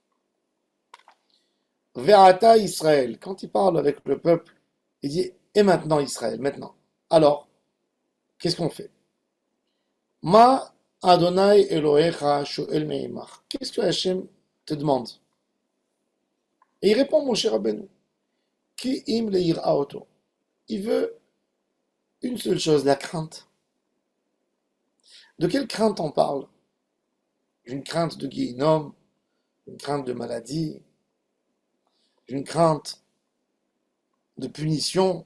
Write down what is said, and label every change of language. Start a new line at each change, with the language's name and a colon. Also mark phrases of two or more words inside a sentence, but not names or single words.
Hebrew: ועתה ישראל,
French: quand il parle avec le peuple, il dit et maintenant Israël, maintenant. Alors, qu'est-ce qu'on fait?
Hebrew: מה אדני אלהיך שאל מעמך.
French: Qu'est-ce que Hachem te demande? Et il répond Moshe Rabbeinu.
Hebrew: כי אם ליראה אותו.
French: Il veut une seule chose, la crainte. De quelle crainte on parle? D'une crainte de Guéhinom, d'une crainte de maladie, d'une crainte de punition.